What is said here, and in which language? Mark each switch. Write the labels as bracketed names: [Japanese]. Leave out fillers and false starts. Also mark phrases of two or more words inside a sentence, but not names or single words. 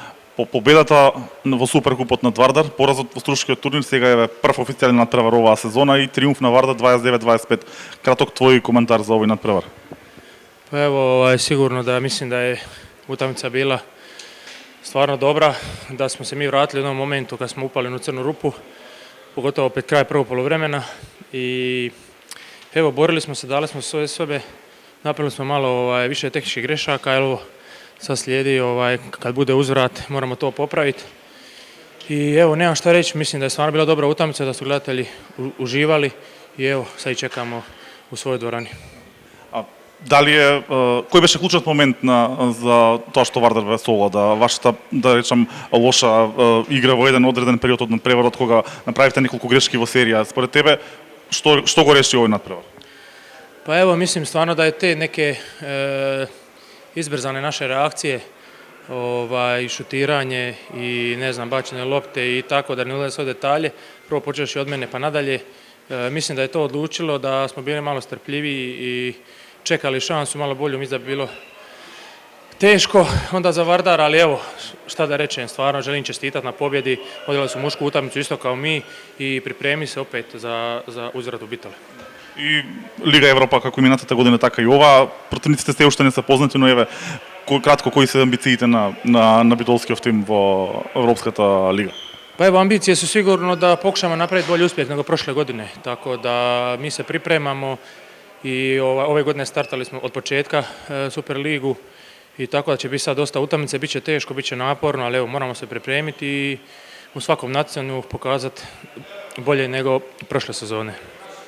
[Macedonian] По победата во Суперкупот над Вардар, поразот во струшкиот турнир, сега е прв официјален надпревар оваа сезона и триумф на Вардар 29-25. Краток твој коментар за овој надпревар. [Croatian] Pa evo, sigurno da mislim da je utakmica bila stvarno dobra, da smo se mi vratili u jednom momentu kad smo upali u crnu rupu, pogotovo pred kraj prvog poluvremena i evo, borili smo se, dali smo svoje sobe, napravili smo malo više tehničkih grešaka, evo, sad slijedi kad bude uzvrat moramo to popraviti. I evo, nemam šta reći, mislim da je stvarno bila dobra utakmica, da su gledatelji uživali i evo, sad i čekamo u svojoj dvorani. [Macedonian] Дали е кој беше клучниот момент за тоа што Вардар ве совлада, вашата, да речам, лоша игра во еден одреден период од надпреварот кога направивте неколку грешки во серија? Според тебе што го реши овој надпревар? [Croatian] Pa evo, mislim stvarno da je te neke izbrzane naše reakcije, šutiranje i ne znam, bačene lopte i tako, da ne ulaze sve detalje, prvo počeš od mene pa nadalje, mislim da je to odlučilo, da smo bili malo strpljiviji i čekali šansu malo bolju, mislim da bi bilo teško onda za Vardar, ali evo, šta da rečem, stvarno želim čestitati na pobjedi, odigrali su mušku utakmicu isto kao mi i pripremi se opet za uzvrat u Bitole. [Macedonian] И Лига Европа, како минатата година, така и ова, противниците се уште не се познати, но еве, кратко, кои се амбициите на битолскиот тим во Европската лига? [Croatian] Pa evo, ambicije su sigurno da pokušamo napraviti bolji uspjeh nego prošle godine, tako da mi se pripremamo i ove godine startali smo od početka Superligu i tako da će biti sad dosta utakmice, bit će teško, bit će naporno, ali evo, moramo se pripremiti i u svakom natjecanju pokazati bolje nego prošle sezone.